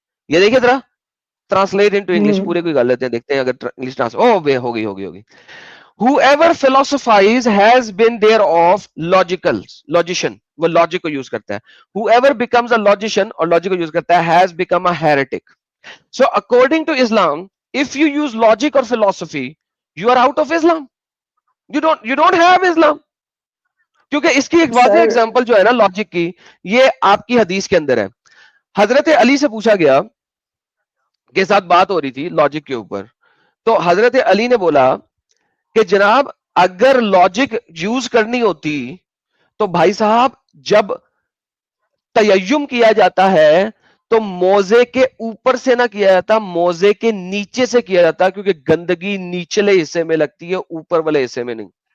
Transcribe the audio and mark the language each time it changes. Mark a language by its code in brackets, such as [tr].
[ur] یہ دیکھیں ذرا ٹرانسلیٹ انٹو انگلش پورے کوئی کر لیتے ہیں, دیکھتے ہیں اگر انگلش ٹرانسلیٹ ہوگی. [en] Whoever philosophize has been there of logician, [ur] وہ logic کو یوز کرتا ہے. [en] Whoever becomes a logician [ur] اور logic کو یوز کرتا ہے [en] has become a heretic. So according to Islam, if you use logic or philosophy, you are out of Islam. You don't have Islam. [ur] کیونکہ اس کی ایک واضح ایگزامپل جو ہے نا لاجک کی, یہ آپ کی حدیث کے اندر ہے. حضرت علی سے پوچھا گیا کے ساتھ بات ہو رہی تھی لاجک کے اوپر, تو حضرت علی نے بولا کہ جناب اگر لاجک یوز کرنی ہوتی تو بھائی صاحب جب تیمم کیا جاتا ہے تو موزے کے اوپر سے نہ کیا جاتا, موزے کے نیچے سے کیا جاتا, کیونکہ گندگی نیچلے حصے میں لگتی ہے اوپر والے حصے میں نہیں.